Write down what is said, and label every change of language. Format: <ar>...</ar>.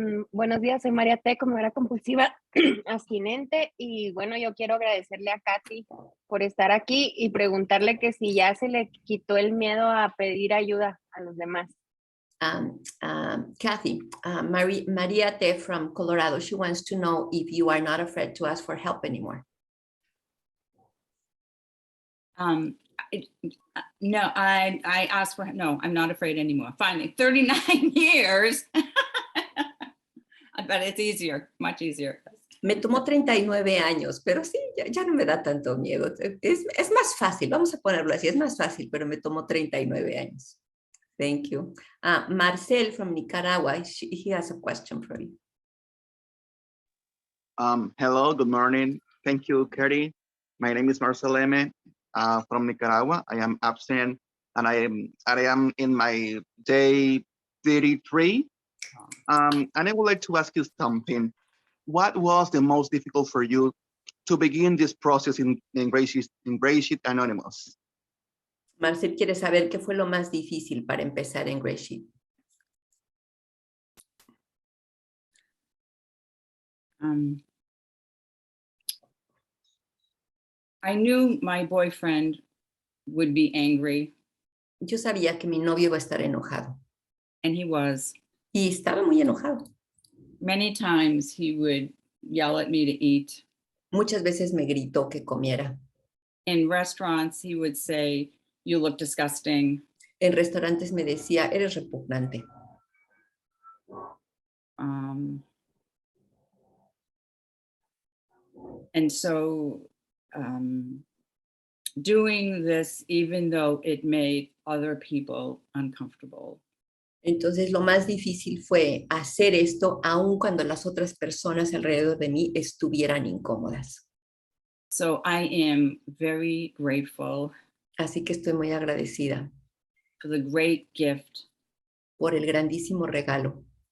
<es>Buenos días, soy María T, comedora compulsiva abstinente, y bueno, yo quiero agradecerle a Katy por estar aquí y preguntarle que si ya se le quitó el miedo a pedir ayuda a los demás.</es> <en>Kathy, Maria T from Colorado, she wants to know if you are not afraid to ask for help anymore. No, I asked for, no, I'm not afraid anymore. Finally, 39 years. But it's easier, much easier.</en> <es>Me tomó 39 años, pero sí, ya no me da tanto miedo. Es más fácil, vamos a ponerlo así, es más fácil, pero me tomó 39 años.</es> <en>Thank you. Marcel from Nicaragua, he has a question for you. Hello, good morning. Thank you, Katie. My name is Marcel M. From Nicaragua. I am abstinent, and I am in my day 33. And I would like to ask you something. What was the most difficult for you to begin this process in GreySheet Anónimos?</en> <es>Marcel quiere saber qué fue lo más difícil para empezar en GreySheet.</es> <en>I knew my boyfriend would be angry.</en> <es>Yo sabía que mi novio iba a estar enojado.</es> <en>And he was.</en> <es>Y estaba muy enojado.</es> <en>Many times he would yell at me to eat.</en> <es>Muchas veces me gritó que comiera.</es> <en>In restaurants, he would say, "You look disgusting."</en> <es>En restaurantes me decía, eres repugnante.</es> <en>And so doing this, even though it made other people uncomfortable.</en> <es>Entonces lo más difícil fue hacer esto aun cuando las otras personas alrededor de mí estuvieran incómodas.</es> <en>So I am very grateful.</en> <es>Así que estoy muy agradecida.</es> <en>For the great gift.</en> <es>Por el grandísimo regalo.</es>